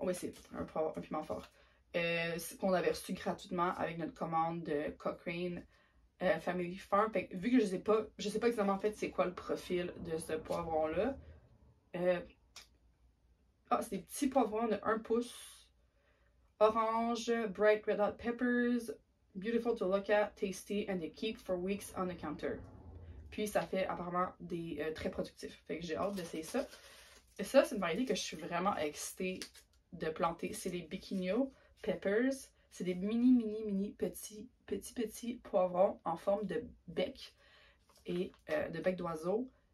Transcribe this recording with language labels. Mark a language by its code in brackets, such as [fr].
[fr] Oui, c'est un piment fort. Qu'on avait reçu gratuitement avec notre commande de Cochrane Family Farm. Fait que, vu que je sais pas exactement en fait c'est quoi le profil de ce poivron-là. C'est des petits poivrons de 1 pouce. [en] Orange, bright red hot peppers, beautiful to look at, tasty, and they keep for weeks on the counter. [fr] Puis ça fait apparemment des très productifs. Fait que j'ai hâte d'essayer ça. Et ça, c'est une variété que je suis vraiment excitée de planter. C'est les Biquinho Peppers. C'est des mini petits poivrons en forme de bec et de bec d'oiseau.